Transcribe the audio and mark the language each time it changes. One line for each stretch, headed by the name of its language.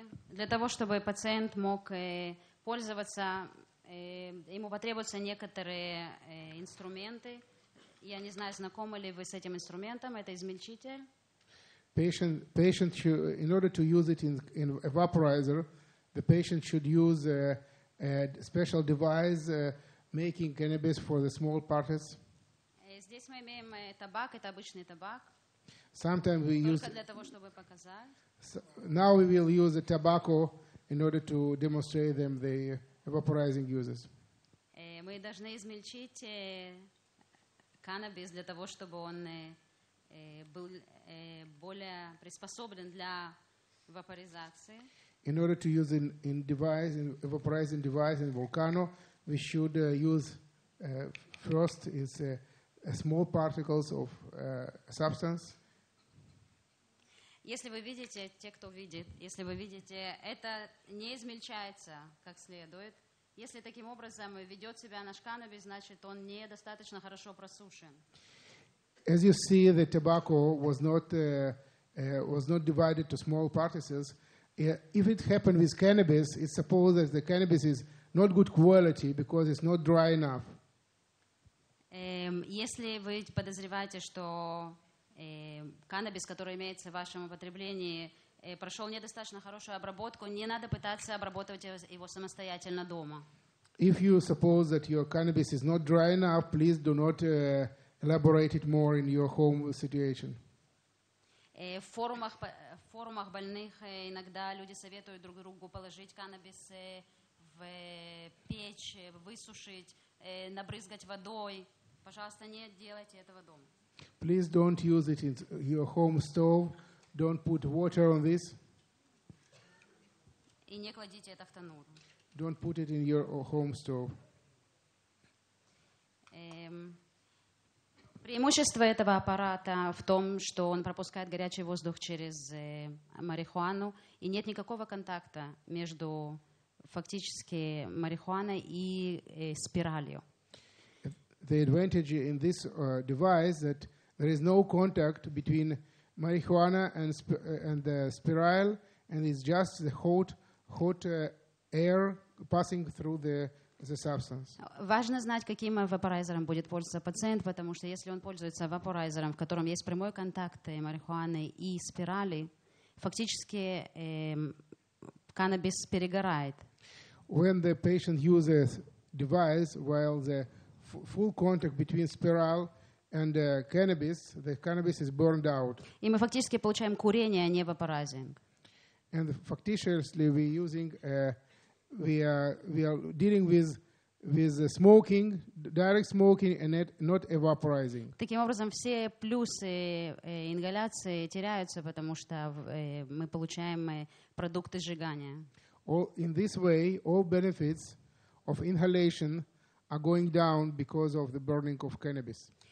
Russian: Для того, чтобы пациент мог пользоваться, ему потребуются некоторые инструменты. Я не знаю, знакомы ли вы с этим инструментом. Это измельчитель.
English: Patient should, in order to use it in a vaporizer, the patient should use a special device making cannabis for the small particles.
Russian: Здесь мы имеем табак, это обычный табак.
English: Sometimes we use.
Russian: Только для того, чтобы показать.
English: Now we will use the tobacco in order to demonstrate them the vaporizing uses.
Russian: Мы должны измельчить каннабис для того, чтобы он был более приспособлен для вапоризации.
English: In order to use in vaporizing device in volcano, we should use first is small particles of substance.
Russian: Если вы видите, те, кто видит, если вы видите, это не измельчается как следует. Если таким образом ведет себя наш каннабис, значит, он недостаточно хорошо просушен.
English: As you see, the tobacco was not divided to small particles. If it happened with cannabis, it's supposed that the cannabis is not good quality because it's not dry enough.
Russian: Если вы подозреваете, что каннабис, который имеется в вашем употреблении, прошел недостаточно хорошую обработку, не надо пытаться обработать его самостоятельно дома.
English: If you suppose that your cannabis is not dry enough, please do not elaborate it more in your home situation.
Russian: В форумах больных иногда люди советуют друг другу положить каннабис в печь, высушить, набрызгать водой. Пожалуйста, не делайте этого дома.
English: Please don't use it in your home stove. Don't put water on this.
Russian: И не кладите это в танур.
English: Don't put it in your home stove.
Russian: Преимущество этого аппарата в том, что он пропускает горячий воздух через марихуану, и нет никакого контакта между фактически марихуаной и спиралью.
English: The advantage in this device that there is no contact between marijuana and the spiral, and it's just the hot air passing through the substance.
Russian: Важно знать, каким вапорайзером будет пользоваться пациент, потому что если он пользуется вапорайзером, в котором есть прямой контакт марихуаны и спирали, фактически каннабис перегорает.
English: When the patient uses device while the full contact between spiral and cannabis, the cannabis is burned out.
Russian: И мы фактически получаем курение, а не вапорайзинг.
English: And factitiously we are dealing with smoking, direct smoking, and not evaporizing.
Russian: Таким образом, все плюсы ингаляции теряются, потому что мы получаем продукты сжигания.
English: In this way, all benefits of inhalation are going down because of the burning of cannabis.